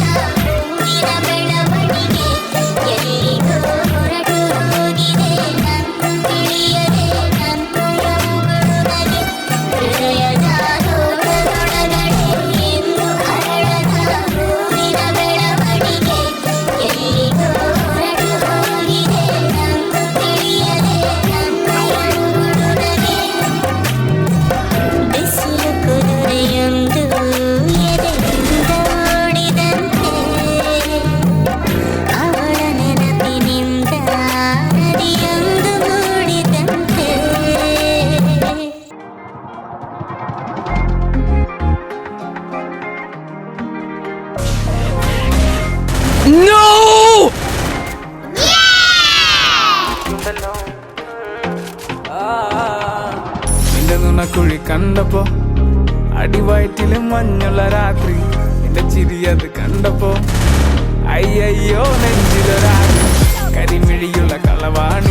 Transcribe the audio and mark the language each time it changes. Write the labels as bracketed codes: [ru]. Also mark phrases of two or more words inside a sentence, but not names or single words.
[kn] ಹೂವಿನ ಬೆಳವಣಿಗೆ ಎಲ್ಲಿಗೋ ಹೊರಟು ಹೋಗಿದೆ ನನ್ನ ತಿಳಿಯದೆ ನನ್ನಯ ಮುಗುಳುನಗೆ ಹೃದಯದ ತೋಳದೊಳಗಡೆ ಎಂದು ಅರಳದ ಹೂವಿನ ಬೆಳವಣಿಗೆ ಎಲ್ಲಿಗೋ ಹೊರಟು ಹೋಗಿದೆ ನನ್ನ ತಿಳಿಯದೆ ನನ್ನಯ ಮುಗುಳುನಗೆ ಬಿಸಿಲು ಕುದುರೆಯೊಂದು ಎದೆಯಿಂದ ಓಡಿದಂತೆ ಅವಳ ನೆನಪಿನಿಂದ ನದಿಯೊಂದು ಮೂಡಿದಂತೆ [en] No! [ml] നിന്റെ നുണക്കുഴി കണ്ടപ്പോ അടിവയറ്റില് മഞ്ഞുള്ള രാത്രി നിന്റെ ചിരി അത് കണ്ടപ്പോ അയ്യോ നെഞ്ചിലൊരാത്രി കരിമിഴിയുള്ള കളവാണി